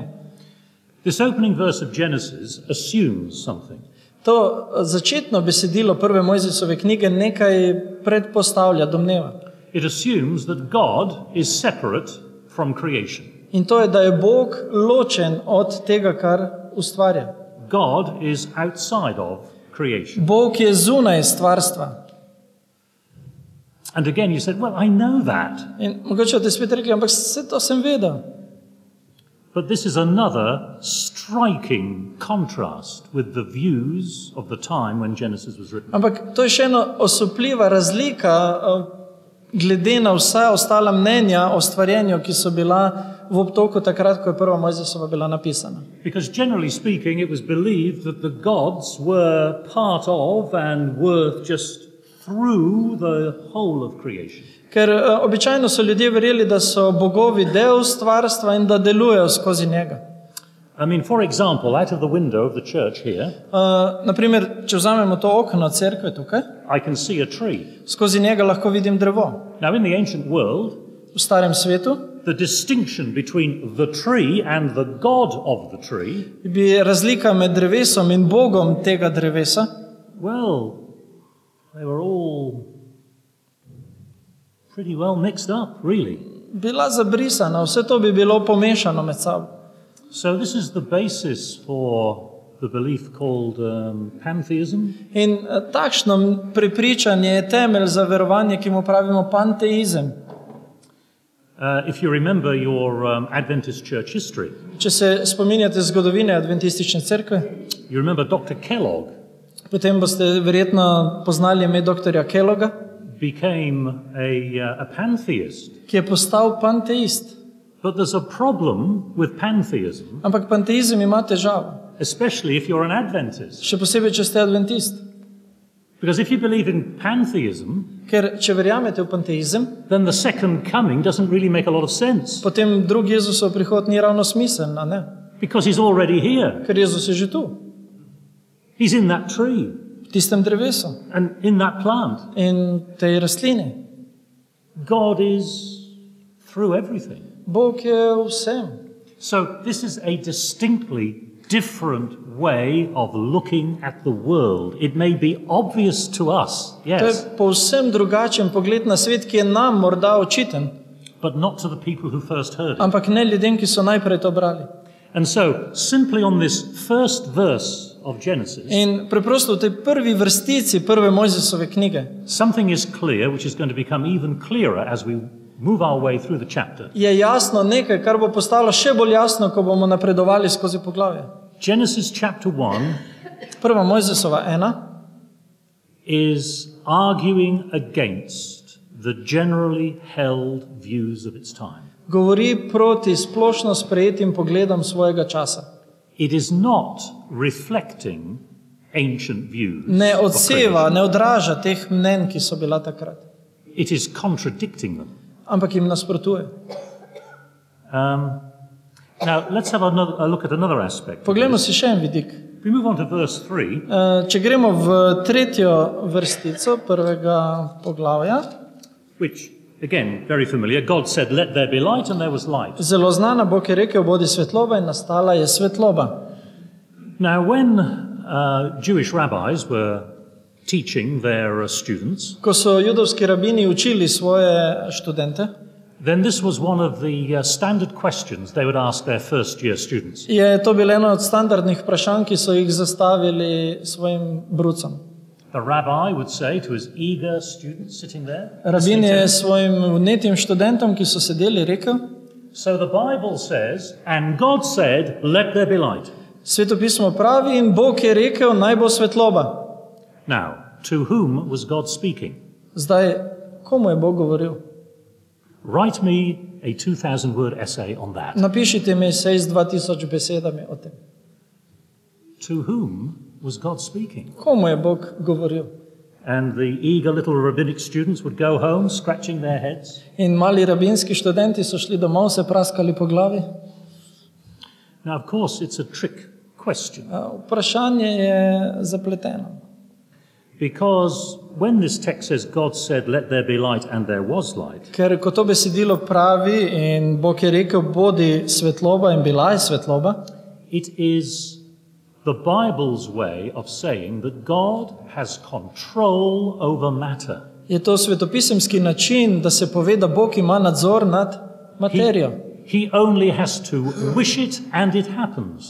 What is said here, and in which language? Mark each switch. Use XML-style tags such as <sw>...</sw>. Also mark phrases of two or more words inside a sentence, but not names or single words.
<en>This opening verse of Genesis assumes something.</en> <sl>To začetno besedilo prve Mojzesove knjige nekaj predpostavlja, domneva.</sl> <en>It assumes that God is separate from creation.</en> <sl>In to je, da je Bog ločen od tega, kar ustvarja.</sl> <en>God is outside of creation.</en> <sl>Bog je zunaj stvarstva.</sl> <en>And again you said, well, I know that.</en> <sl>In mogoče boste spet rekli, ampak vse to sem vedel.</sl> <en>But this is another striking contrast with the views of the time when Genesis was written.</en> <sl>Ampak to je še ena osupljiva razlika glede na vsa ostala mnenja o stvarjenju, ki so bila v obtoku takrat, ko je prva Mojzesova bila napisana.</sl> <en>Because generally speaking, it was believed that the gods were part of and were just through the whole of creation.</en> <sl>Ker običajno so ljudje verjeli, da so bogovi del stvarstva in da delujejo skozi njega.</sl> <en>I mean, for example, out of the window of the church here,</en> <sl>Naprimer, če vzamemo to okno cerkve tukaj,</sl> <en>I can see a tree.</en> <sl>skozi njega lahko vidim drevo.</sl> <en>Now, in the ancient world,</en> <sl>V starem svetu</sl> <en>the distinction between the tree and the god of the tree,</en> <sl>bi razlika med drevesom in Bogom tega drevesa,</sl> <en>well, they were all pretty well mixed up, really.</en> <sl>bila zabrisana, vse to bi bilo pomešano med sabo.</sl> <en>So this is the basis for the belief called pantheism.</en> <sl>In takšno prepričanje je temelj za verovanje, ki mu pravimo panteizem.</sl> <en>If you remember your Adventist church history,</en> <sl>Če se spominjate zgodovine adventistične cerkve,</sl> <en>you remember Dr. Kellogg</en> <sl>potem boste verjetno poznali ime doktorja Kelloga,</sl> <en>became a pantheist.</en> <sl>ki je postal panteist.</sl> <en>But there's a problem with pantheism,</en> <sl>Ampak panteizem ima težavo,</sl> <en>especially if you're an Adventist.</en> <sl>še posebej, če ste adventist.</sl> <en>Because if you believe in pantheism,</en> <sl>Ker če verjamete v panteizem,</sl> <en>then the second coming doesn't really make a lot of sense.</en> <sl>potem drugi Jezusov prihod ni ravno smiseln, a ne?</sl> <en>Because he's already here.</en> <sl>Ker Jezus je že tu,</sl> <en>He's in that tree</en> <sl>v tistem drevesu</sl> <en>and in that plant.</en> <sl>in tej rastlini.</sl> <en>God is through everything.</en> <sl>Bog je vsem.</sl> <en>So this is a distinctly different way of looking at the world. It may be obvious to us,</en> <sl>To je yes, povsem drugačen pogled na svet, ki je nam morda očiten,</sl> <en>but not to the people who first heard it.</en> <sl>ampak ne ljudem, ki so najprej to brali.</sl> <en>And so, simply on this first verse of Genesis,</en> <sl>In preprosto v tej prvi vrstici prve Mojzesove knjige</sl> <en>something is clear, which is going to become even clearer as we move our way through the chapter.</en> <sl>je jasno nekaj, kar bo postalo še bolj jasno, ko bomo napredovali skozi poglavje.</sl> <en>Genesis chapter 1</en> <sl>Prva Mojzesova 1</sl> <en>is arguing against the generally held views of its time.</en> <sl>govori proti splošno sprejetim pogledom svojega časa.</sl> <en>It is not reflecting ancient views.</en> <sl>Ne of odseva, creation. ne odraža teh mnenj, ki so bila takrat,</sl> <en>It is contradicting them.</en> <sl>ampak jim nasprotuje.</sl> <en>Now, let's have a look at another aspect.</en> <sl>Poglejmo si še en vidik.</sl> <en>We move on to verse 3.</en> <sl>Če gremo v tretjo vrstico prvega poglavja,</sl> <en>Which, again, very familiar. God said, let there be light, and there was light.</en> <sl>zelo znana, Bog je rekel, bodi svetloba in nastala je svetloba.</sl> <en>Now, when Jewish rabbis were teaching their students,</en> <sl>Ko so judovski rabini učili svoje študente,</sl> <en>then this was one of the standard questions they would ask their first year students.</en> <sl>Je to bilo eno od standardnih vprašanj, ki so jih zastavili svojim brucom.</sl> <en>The rabbi would say to his eager students sitting there,</en> <sl>Rabin je svojim vnetim študentom, ki so sedeli, rekel:</sl> <en>so the Bible says, and God said, let there be light.</en> <sl>Sveto pismo pravi in Bog je rekel, naj bo svetloba.</sl> <en>Now, to whom was God speaking?</en> <sl>Zdaj, komu je Bog govoril?</sl> <en>Write me a 2,000-word essay on that.</en> <sl>Napišite mi esej z 2000 besedami o tem.</sl> <en>To whom was God speaking?</en> <sl>Komu je Bog govoril?</sl> <en>And the eager little rabbinic students would go home scratching their heads.</en> <sl>In mali rabinski študenti so šli domov, se praskali po glavi.</sl> <en>Now, of course, it's a trick question.</en> <sl>Vprašanje je zapleteno.</sl> <en>Because when this text says God said, let there be light, and there was light,</en> <sl>Ker ko to besedilo pravi in Bog je rekel, bodi svetloba in bila je svetloba,</sl> <en>it is the Bible's way of saying that God has control over matter.</en> <sl>je to svetopisemski način, da se pove, da Bog ima nadzor nad materijo.</sl> <en>He only has to wish it and it happens.</en>